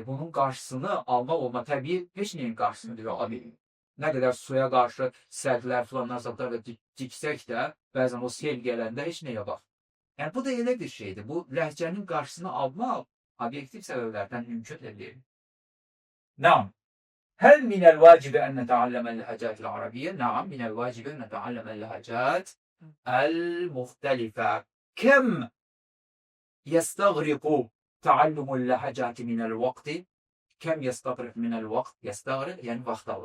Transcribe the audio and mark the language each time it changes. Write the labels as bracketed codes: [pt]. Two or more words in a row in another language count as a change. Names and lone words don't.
[az] Bunun qarşısını almaq olma. Təbii heç nəyin qarşısını deyil. Nə qədər suya qarşı sərglər filanlar zatlar da diksək də, bəzən o sel gələndə heç nəyə bax. Yəni, bu da elə bir şeydir. Bu ləhcənin qarşısını almaq obyektiv səbəblərdən mümkün deyil. [ar] Nam. هل من الواجب أن نتعلم اللهجات العربية؟ نعم، من الواجب أن نتعلم اللهجات المختلفة. كم يستغرق تعلم اللهجات من الوقت؟ كم يستغرق من الوقت؟ يستغرق يعني وقت أول.